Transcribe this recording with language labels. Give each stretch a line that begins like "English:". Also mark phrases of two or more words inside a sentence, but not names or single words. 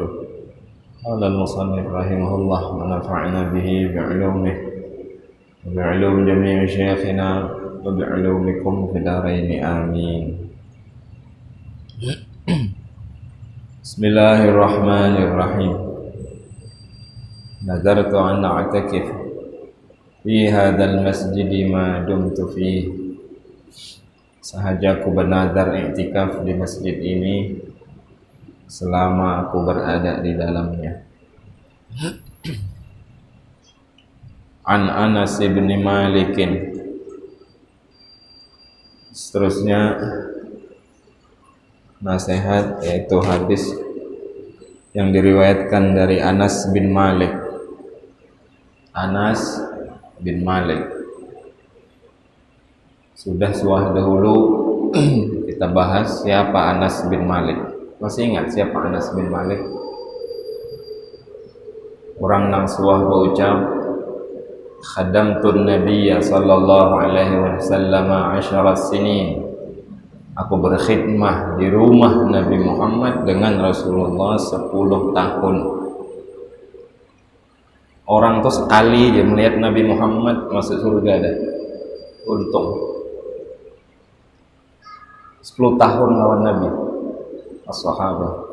Arabic: قال المصنف رحمه الله ونفعنا به بعلومه وبعلوم جميع شيخنا وبعلومكم في دارين آمين. بسم الله الرحمن الرحيم. نذرت أن أعتكف في هذا المسجد ما دمت فيه.
Indonesian: Sahaja aku bernazar iktikaf di masjid ini selama aku berada di dalamnya.
Arabic: عن أنس بن مالك.
Indonesian: Seterusnya nasihat yaitu hadis yang diriwayatkan dari Anas bin Malik. Anas bin Malik. Sudah dahulu kita bahas siapa Anas bin Malik. Masih ingat siapa Anas bin Malik?
Banjar: Orang nang suah berucap
Arabic: خدمت النبي صلى الله عليه وسلم 10 سنين.
Indonesian: Aku berkhidmah di rumah Nabi Muhammad dengan Rasulullah 10 tahun.
Banjar: Orang tuh sekali dia melihat Nabi Muhammad masuk surga dah. Untung 10 tahun lawan Nabi as-sahabah.